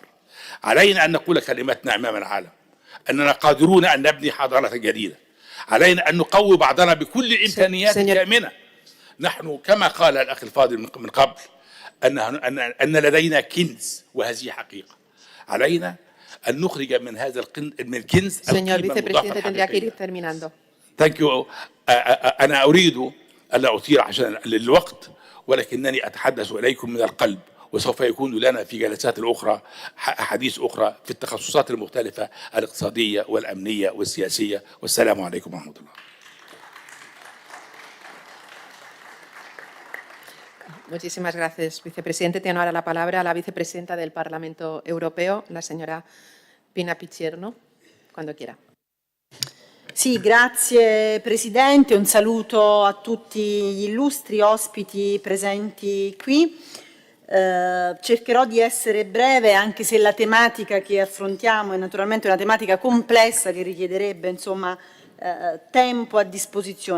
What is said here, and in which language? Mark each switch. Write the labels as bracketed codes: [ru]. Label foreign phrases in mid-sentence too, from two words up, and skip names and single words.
[ar] علينا أن نقول كلمتنا أمام العالم أننا قادرون أن نبني حضارة جديدة. علينا أن نقوي بعضنا بكل الإمكانيات الكامنة. نحن كما قال الأخ الفاضل من قبل أن لدينا كنز، وهذه حقيقة. علينا أن نخرج من هذا الكنز [es] Señor vicepresidente, tendría que ir terminando. [en] Thank you. [ar] أنا أريد ألا أطيل عشان الوقت، ولكنني أتحدث إليكم من القلب، وسوف يكون لنا في جلسات أخرى أحاديث أخرى في التخصصات المختلفة الاقتصادية والأمنية والسياسية. والسلام عليكم ورحمة الله. [es] Muchísimas gracias, vicepresidente. Tiene ahora la palabra la vicepresidenta del Parlamento Europeo, la señora Pina Picierno, cuando quiera. [it] Sì, grazie Presidente, un saluto a tutti gli illustri ospiti presenti qui. Cercherò di essere breve, anche se la tematica che affrontiamo è naturalmente una tematica complessa che richiederebbe tempo a disposizione.